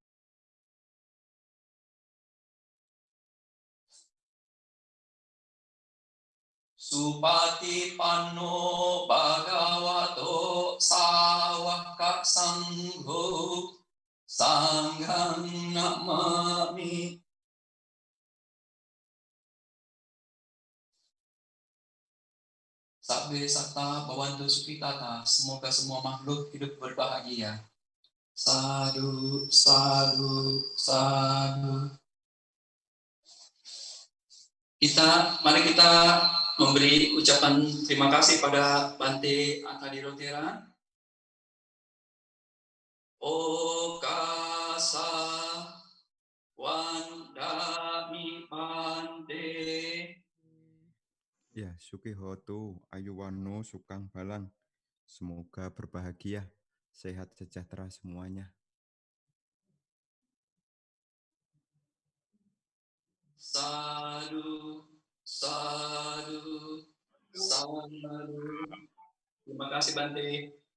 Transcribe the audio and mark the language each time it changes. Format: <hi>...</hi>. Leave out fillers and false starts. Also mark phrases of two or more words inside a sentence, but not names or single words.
<pi>Supati Panno Bhagavato Sawaka Sangho Sangham Namami. Sabbe satta bhavantu sukhitata.</pi> <id>Semoga semua makhluk hidup berbahagia.</id> <pi>Sadu, sadu, sadu.</pi> <id>Mari kita memberi ucapan terima kasih pada Bante Atadirotera.</id> <pi>Okasa Wandami Bante. Ya, Sukihoto, Ayuwano, Sukang Balang.</pi> <id>Semoga berbahagia, sehat sejahtera semuanya.</id> <pi>Sadu, sadu, sadu.</pi> <id>Terima kasih Bante.</id>